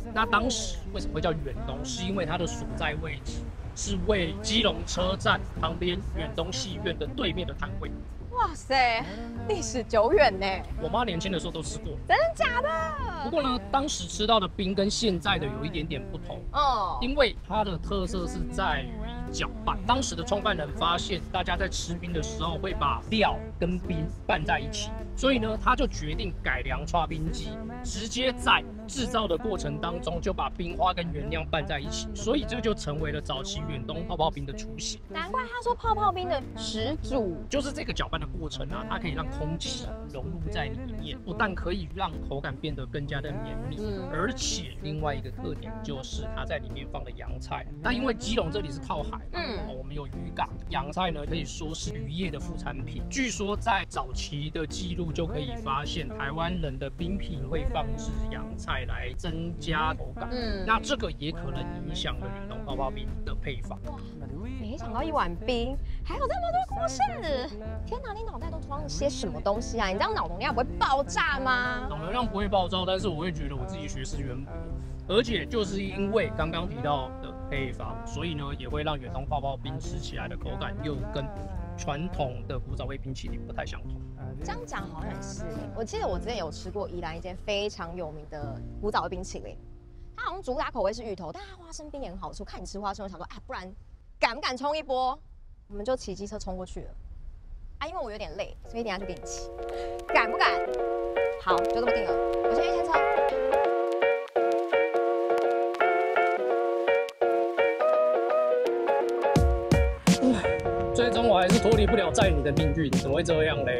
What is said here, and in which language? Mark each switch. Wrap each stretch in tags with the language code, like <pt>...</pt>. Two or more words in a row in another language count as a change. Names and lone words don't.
<zh>那當時為什麼會叫遠東？是因為它的所在位置是位基隆車站旁邊遠東戲院的對面的攤位。哇塞，歷史久遠呢！我媽年輕的時候都吃過。真的假的？不過呢，當時吃到的冰跟現在的有一點點不同哦，因為它的特色是在於攪拌。當時的創辦人發現，大家在吃冰的時候會把料跟冰拌在一起，所以呢，他就決定改良剉冰機，直接在製造的過程當中就把冰花跟原料拌在一起，所以這就成為了早期遠東泡泡冰的雛形。難怪他說泡泡冰的始祖就是這個攪拌的過程啊，它可以讓空氣融入在裡面，不但可以讓口感變得更加的綿密，而且另外一個特點就是它在裡面放了洋菜。那因為基隆這裡是靠海，我們有漁港，洋菜呢可以說是漁業的副產品。據說在早期的記錄就可以發現，台灣人的冰品會放置洋菜來增加口感。那這個也可能影響了遠東泡泡冰的配方。哇，沒想到一碗冰還有這麼多故事！天哪，你腦袋都裝了些什麼東西啊？你這樣腦容量不會爆炸嗎？腦容量不會爆炸，但是我會覺得我自己學識淵博，而且就是因為剛剛提到的配方，所以呢也會讓遠東泡泡冰吃起來的口感又跟傳統的古早味冰淇淋不太相同。這樣講好像也是，我記得我之前有吃過宜蘭一間非常有名的古早味冰淇淋，它好像主打口味是芋頭，但它花生冰也很好吃。我看你吃花生，我想說啊，不然敢不敢衝一波？我們就騎機車衝過去了。啊，因為我有點累，所以等一下就給你騎。敢不敢？好，就這麼定了。我先去牽車。最終我還是脫離不了載你的命運，怎麼會這樣嘞？</zh>